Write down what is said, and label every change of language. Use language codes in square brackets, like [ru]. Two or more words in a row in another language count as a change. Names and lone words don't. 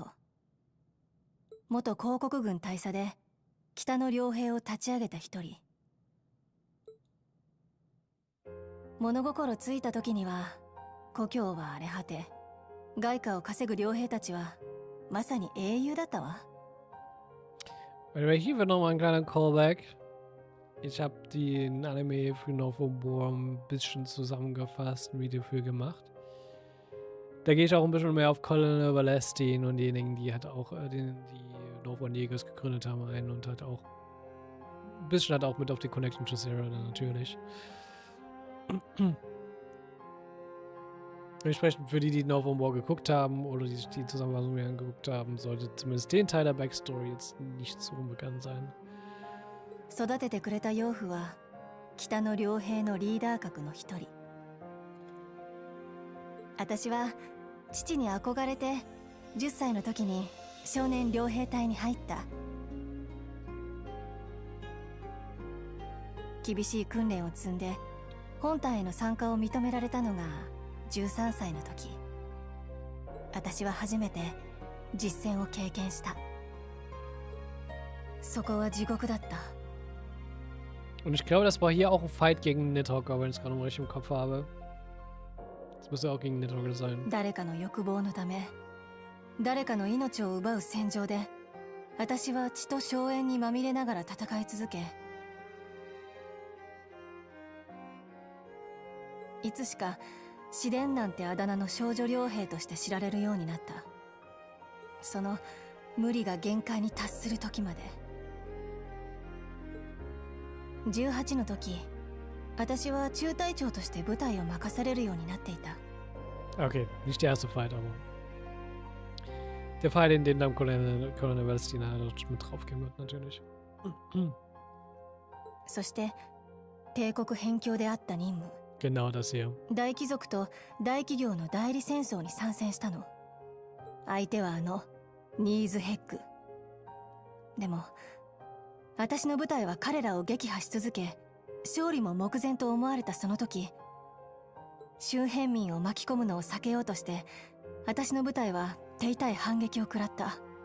[ja] 元広告軍大佐で北の両兵を立ち上げた一人。物心ついた時には故郷は荒れ果て、外貨を稼ぐ両兵たちはまさに英雄だったわ。 [en] By the way, [de] hier wird nochmal ein kleiner Callback. Ich habe den Anime für November ein bisschen zusammengefasst, ein Video für gemacht. Da gehe ich auch ein bisschen mehr auf Colonel Valestin und diejenigen, die halt auch die Northern Jägers gegründet haben, ein und halt auch ein bisschen halt auch mit auf die [en] Connection to Zero [de] dann natürlich. Entsprechend für die Northern War geguckt haben oder die Zusammenfassung angeguckt haben, sollte zumindest den Teil der Backstory jetzt nicht so unbekannt sein. [ja] 育ててくれた養父は北の両兵のリーダー格の一人。私は父に憧れて10歳の時に少年両兵隊に入った。厳しい訓練を積んで本隊への参加を認められたのが13歳の時。私は初めて実戦を経験した。そこは地獄だった。 [de] Und ich glaube, das war hier auch ein Fight gegen Nidhogger, wenn ich es gerade noch richtig im Kopf habe. Das müsste auch gegen Nidhogger sein. [ja] 誰かの欲望のため、誰かの命を奪う戦場で、私は血と硝煙にまみれながら戦い続け、いつしか紫電なんてあだ名の少女傭兵として知られるようになった。その無理が限界に達する時まで。18の時、私は中隊長として部隊を任されるようになっていた。 [de] Okay, nicht der erste Fight, aber der Fight, in dem dann Colonel Valestina mit draufgehen wird, natürlich. [ja] そして帝国辺境であった任務。 [de] Genau das hier. [ja] 大貴族と大企業の代理戦争に参戦したの。相手はニーズヘッグ。でも私の部隊は彼らを撃破し続け、勝利も目前と思われたその時、周辺民を巻き込むのを避けようとして、私の部隊は手痛い反撃を食らった。